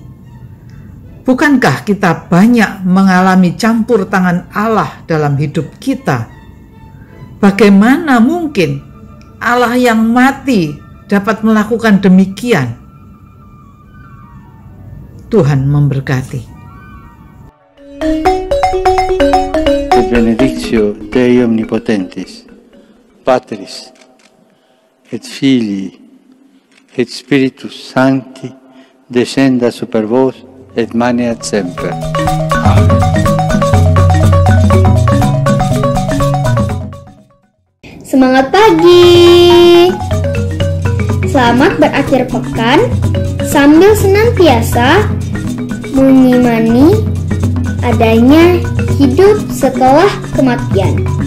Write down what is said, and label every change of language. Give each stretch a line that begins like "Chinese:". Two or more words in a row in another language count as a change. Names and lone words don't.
Indonesian: Bukankah kita banyak mengalami campur tangan Allah dalam hidup kita? Bagaimana mungkin Allah yang mati dapat melakukan demikian? Tuhan memberkati.
Latin: Benedictio Dei Omnipotentis, Patris et Filii et Spiritus Sancti, descenda super vos et maneat semper. Amen.
Indonesian: Semangat pagi! Selamat berakhir pekan sambil senantiasa mengimani adanya hidup setelah kematian.